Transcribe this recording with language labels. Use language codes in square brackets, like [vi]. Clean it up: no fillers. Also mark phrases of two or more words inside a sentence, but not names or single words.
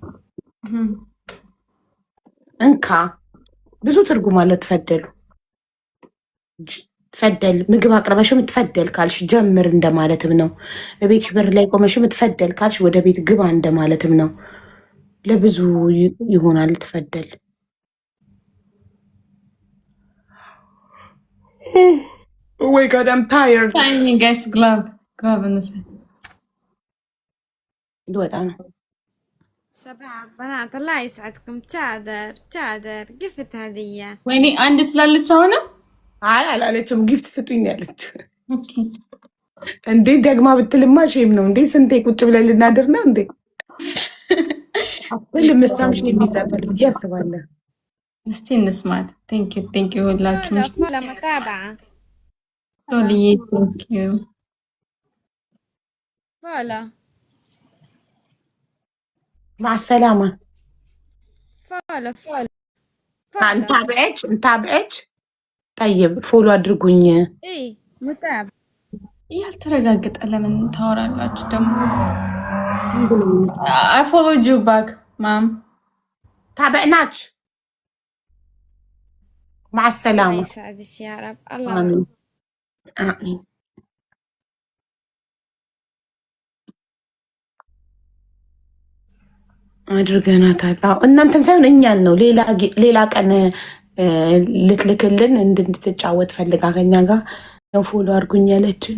[am] እንካ ብዙ ትርጉም አለው ተፈደሉ ተፈደል ምግብ አቅርበሽም ትፈደል ካልሽ ጀምር እንደማለትም ነው ቤትሽ በር ላይ ቆመሽም ትፈደል ካልሽ ወደ ቤት ግባ እንደማለትም ነው ለብዙ ይሆናል ተፈደል [en] Oh my god, I'm tired. Tiny guys, glove እንውሰድ። [am] ልወጣ ነው። [ar] شباب بنات الله يسعدكم تعذر قفت هدية [am] ወይኔ አንድ ትላለች አሁን። አይ አላለችም። ጊፍት ስጡኝ ነው ያለችው። ኦኬ እንዴ ደግማ ብትልማ ሼም ነው እንዴ? ስንቴ ቁጭ ብለን ልናድር ነው እንዴ? ለምሳምሽ የሚዛታል ብዬ አስባለሁ። እስቲ እንስማት። [en] thank you [am] ሁላችሁም። [ar] فلا متابعة [en] ሶልዬ thank you [ar] فلا مع السلامة. فلا نتابعك طيب فولو አድርጉኝ። ايه متابعة [am] ያልተረጋገጠ ለምን ታወራላችሁ ደግሞ? [en] I followed you back, mom. [ar] تابعناك. مع الله السلامة. يسعدك يا رب الله آمين آمين. [am] አድርገናታል። አዎ እናንተን ሳይሆን እኛን ነው። ሌላ ቀን ልትልክልን እንድትጫወት ፈልጋ ከኛ ጋር ነው ፎሎ አድርጉኝ ያለችን።